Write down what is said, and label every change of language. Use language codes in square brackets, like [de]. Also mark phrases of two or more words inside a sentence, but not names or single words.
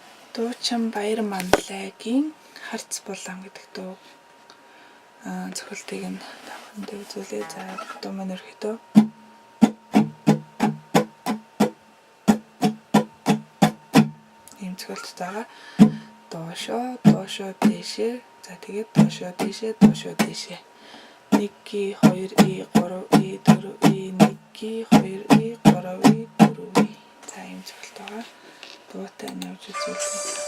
[mn] Дуучин Баяр Манлайгийн Харц булан гэдэг дуу зөвхөлтийг нь тавханд үзүүлээ. За дуу маань ерөөхдөө ийм зөвхөлт байгаа. Доошоо дээшээ. За тэгээд доошоо дээшээ. 1 ги 2 и 3 и 4 и 1 ги 2 и 3 и 4 и. За ийм зөвхөлт байгаа. Дуутай нь явж үзүүлээ.